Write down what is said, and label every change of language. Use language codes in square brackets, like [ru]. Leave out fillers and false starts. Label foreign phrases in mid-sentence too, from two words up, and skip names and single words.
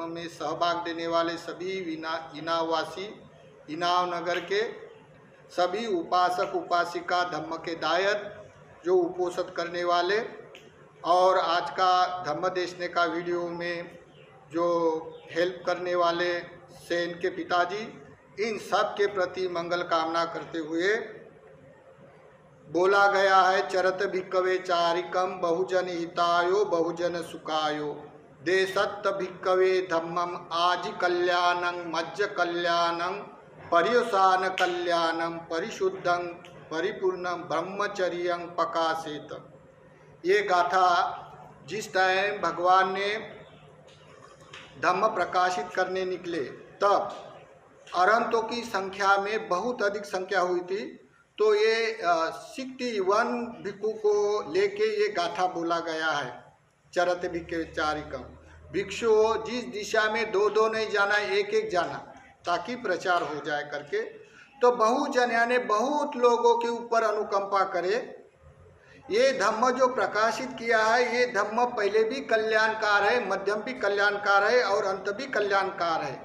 [hi] में सहभाग देने वाले सभी इनाववासी, इनाव नगर के सभी उपासक उपासिका, धम्म के दायत, जो उपोषित करने वाले, और आज का धम्म देशने का वीडियो में जो हेल्प करने वाले सेन के पिताजी, इन सब के प्रति मंगल कामना करते हुए बोला गया है, [pi] चरत भिक्खवे चारिकम बहुजन हितायो बहुजन सुखायो। देशत भिक्खवे धम्मम आजि कल्याणं मज्ज कल्याणं पर्युषाण कल्याणं परिशुद्धं परिपूर्णं ब्रह्मचर्यं प्रकाशेत। [hi] ये गाथा जिस टाइम भगवान ने धम्म प्रकाशित करने निकले, तब अरहंतों की संख्या में बहुत अधिक संख्या हुई थी, तो ये 61 भिक्षु को लेके ये गाथा बोला गया है, [pi] चरत भिक्खवे चारिकम। [hi] भिक्षु जिस दिशा में दो दो नहीं जाना, एक एक जाना, ताकि प्रचार हो जाए करके। तो बहुजन यानी बहुत लोगों के ऊपर अनुकंपा करे। ये धम्म जो प्रकाशित किया है, ये धम्म पहले भी कल्याणकार है, मध्यम भी कल्याणकार है और अंत भी कल्याणकार है।